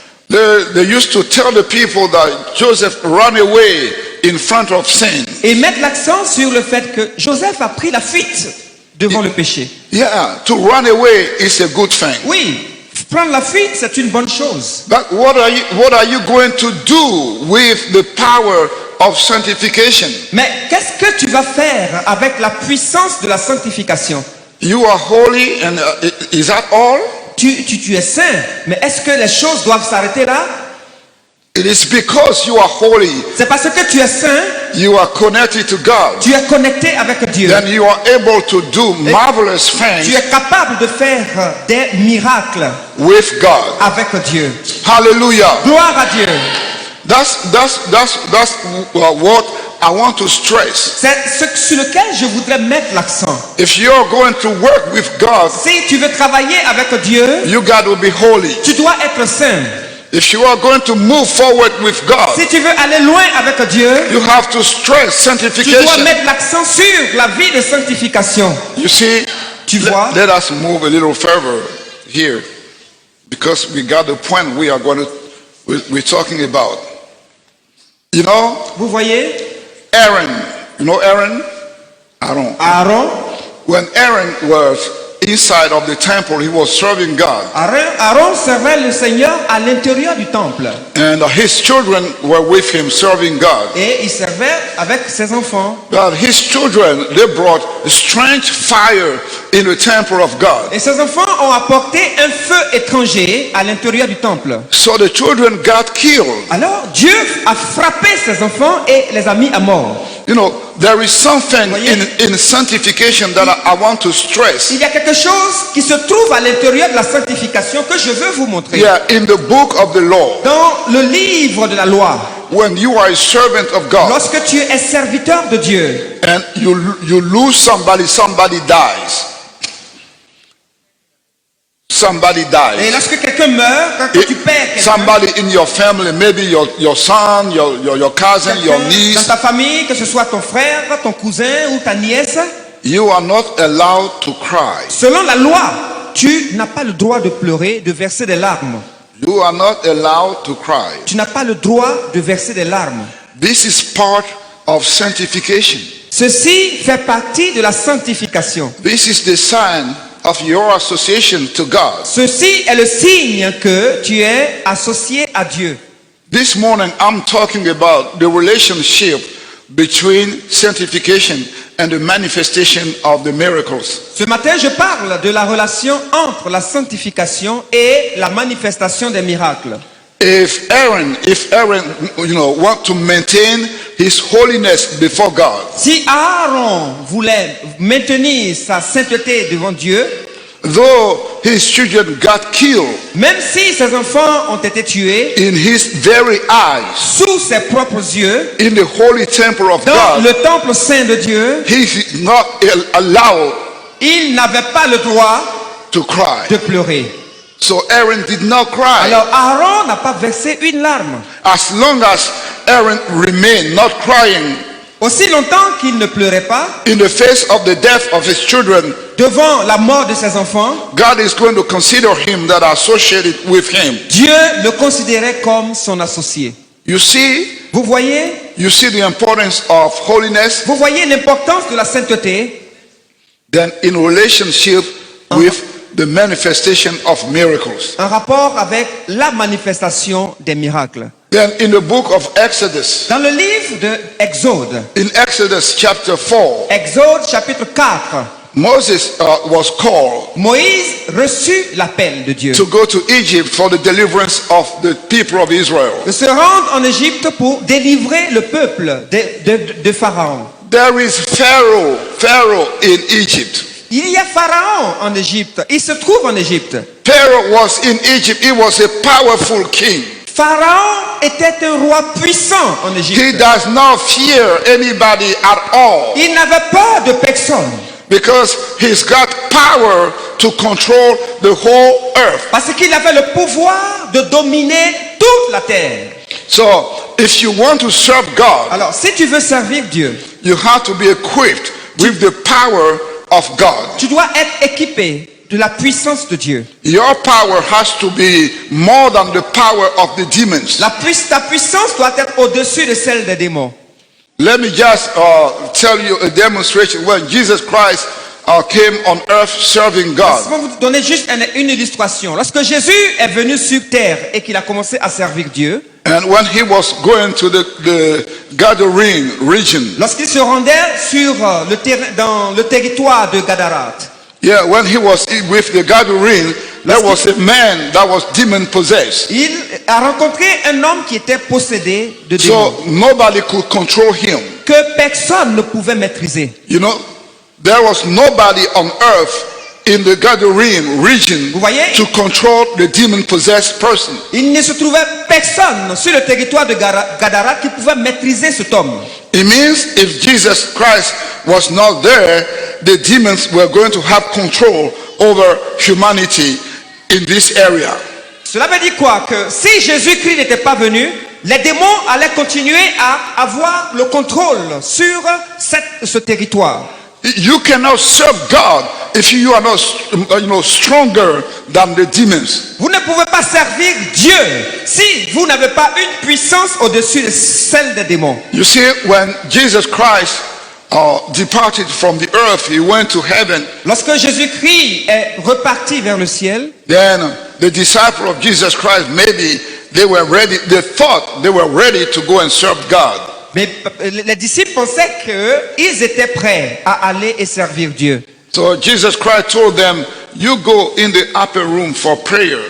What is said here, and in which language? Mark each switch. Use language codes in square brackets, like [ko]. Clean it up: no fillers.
[en] they used to tell the people that Joseph ran away in front of sin. [fr] et mettent l'accent sur le fait que Joseph a pris la fuite devant le péché. [en] Yeah, to run away is a good thing. [fr] Oui, prendre la fuite, c'est une bonne chose. [en] But what are you going to do with the power of sanctification? [fr] Mais qu'est-ce que tu vas faire avec la puissance de la sanctification? [en] You are holy, and is that all? [fr] Tu es saint, mais est-ce que les choses doivent s'arrêter là? [en] It is because you are holy, [fr] C'est parce que tu es saint, [en] you are connected to God, [fr] tu es connecté avec Dieu. [en] then you are able to do marvelous [fr] Tu [en] things [fr] es capable de faire des miracles [en] with God. [fr] avec Dieu. [en] Hallelujah. [fr] Gloire à Dieu. [en] That's what I want to stress. [fr] C'est ce sur lequel je voudrais mettre l'accent. [en] If you're going to work with God, [fr] Si tu veux travailler avec Dieu, [en] you got to be holy. [fr] tu dois être saint. [en] If you are going to move forward with God, [fr] Si tu veux aller loin avec Dieu, [en] you have to stress [fr] tu dois [en] sanctification. [fr] mettre l'accent sur la vie de sanctification. [en] You see, [fr] Tu vois? [en] let us move a little further here, because we got the point we're talking about. You know, [fr] Vous voyez, [en] Aaron. You know Aaron? Aaron. Aaron, When Aaron was inside of the temple, he was serving God, [fr] Aaron servait le Seigneur à l'intérieur du temple. [en] and his children were with him serving God. [fr] Et il servait avec ses enfants. [en] But his children, they brought strange fire in the temple of God. [fr] Et ses enfants ont apporté un feu étranger à l'intérieur du temple. [en] So the children got killed. [fr] Alors Dieu a frappé ses enfants et les a mis à mort. [en] You know, There is something [fr] Voyez? [en] in sanctification that I want to stress. [fr] Il y a quelque chose qui se trouve à l'intérieur de la sanctification que je veux vous montrer. [en] Yeah, in the book of the law, [fr] Dans le livre de la loi, [en] when you are a servant of God [fr] lorsque tu es serviteur de Dieu [en] and you lose somebody dies. Somebody [fr] et [en] dies. [fr] lorsque quelqu'un meurt, quand tu perds quelqu'un, [en] Somebody in your family, maybe your son, your cousin, your [fr] quelqu'un dans [en] niece, [fr] ta famille, que ce soit ton frère, ton cousin ou ta nièce, [en] you are not allowed to cry. [fr] selon la loi, tu n'as pas le droit de pleurer, de verser des larmes. [en] You are not allowed to cry. [fr] Tu n'as pas le droit de verser des larmes. [en] This is part of sanctification. [fr] Ceci fait partie de la sanctification. [en] This is the sign of your association to God. [fr] Ceci est le signe que tu es associé à Dieu. [en] This morning I'm talking about the relationship between sanctification and the manifestation of the miracles. [fr] Ce matin, je parle de la relation entre la sanctification et la manifestation des miracles. [en] If Aaron, want to maintain his holiness before God, [fr] Si Aaron voulait maintenir sa sainteté devant Dieu, [en] though his children got killed [fr] même si ses enfants ont été tués [en] in his very eyes [fr] sous ses propres yeux, [en] in the holy temple of [fr] dans [en] God, [fr] le temple saint de Dieu, [en] he is not allowed [fr] il n'avait pas le droit [en] to cry. [fr] de pleurer. [en] So Aaron did not cry. [fr] Alors Aaron n'a pas versé une larme. [en] As long as Aaron remained not crying [fr] Aussi longtemps qu'il ne pleurait pas [en] in the face of the death of his children, [fr] devant la mort de ses enfants, [en] God is going to consider him that are associated with him. [fr] Dieu le considérait comme son associé. [en] You see the importance of holiness, [fr] Vous voyez l'importance de la sainteté [en] then in relationship with the manifestation of miracles. [fr] en rapport avec la manifestation des miracles. [en] Then in the book of Exodus, [fr] Dans le livre de Exode, [en] in Exodus chapter 4, [fr] Exode chapitre 4, [en] Moses was called [fr] Moïse reçut l'appel de Dieu [en] to go to Egypt for the deliverance of the people of Israel. [fr] de se rendre en Égypte pour délivrer le peuple de Pharaon. [en] There is Pharaoh in Egypt. [fr] Il y a Pharaon en Égypte. Il se trouve en Égypte. [en] Pharaoh was in Egypt. He was a powerful king. [fr] Pharaon était un roi puissant en [en] He [fr] Égypte. [en] does not fear anybody at all [fr] Il n'avait peur de personne [en] because he's got power to control the whole earth. [fr] parce qu'il avait le pouvoir de dominer toute la terre. [en] So if you want to serve God, [fr] Alors, si tu veux servir Dieu, [en] you have to be equipped with the power of God. [fr] tu dois être équipé de la puissance de Dieu. [en] Your power has to be more than the power of the demons. [fr] Ta puissance doit être au-dessus de celle des démons. [en] Let me just tell you a demonstration when Jesus Christ came on earth serving [fr] Je [en] God. [fr] vais vous donner juste une illustration. Lorsque Jésus est venu sur terre et qu'il a commencé à servir Dieu, [en] And when he was going to the Gadarene region, [fr] lorsqu'il se rendait sur dans le territoire de Gadarat, [en] yeah, when he was with the Gadarene, there was a man that was demon possessed. [fr] il a rencontré un homme qui était possédé de démons, [en] So nobody could control him. [fr] que personne ne pouvait maîtriser. [en] You know, there was nobody on earth in the Gadarene region [fr] Vous voyez? [en] to control the demon possessed person. [fr] Il ne se trouvait personne sur le territoire de Gadara qui pouvait maîtriser cet homme. [en] It means if Jesus Christ was not there, the demons were going to have control over humanity in this area. [fr] Cela veut dire quoi? Que si Jésus-Christ n'était pas venu, les démons allaient continuer à avoir le contrôle sur ce territoire. [en] You cannot serve God if you are not, stronger than the demons. [fr] Vous ne pouvez pas servir Dieu si vous n'avez pas une puissance au-dessus de celle des démons. [en] You see, when Jesus Christ departed from the earth, he went to heaven. [fr] Lorsque Jésus-Christ est reparti vers le ciel, [en] Then the disciples of Jesus Christ, maybe they thought they were ready to go and serve God. [fr] mais les disciples pensaient qu'ils étaient prêts à aller et servir Dieu. [en] So Jesus Christ told them, you go in the upper room for prayer.